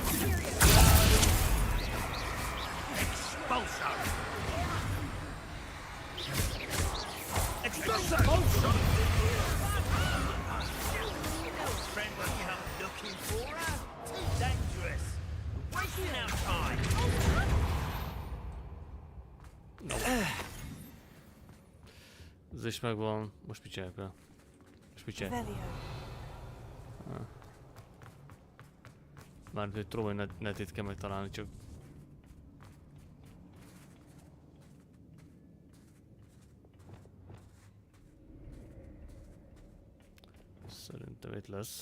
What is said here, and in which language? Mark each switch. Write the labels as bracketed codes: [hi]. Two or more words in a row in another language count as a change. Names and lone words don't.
[en] Expulso. Expulso. Friend, what you looking for? Too dangerous. Wasting our time. [hu] Ez is megvan. Most mit csinálok vele? Most mit csinálok? Mármint, hogy Troy netét kell megtalálni, csak... Szerintem itt lesz.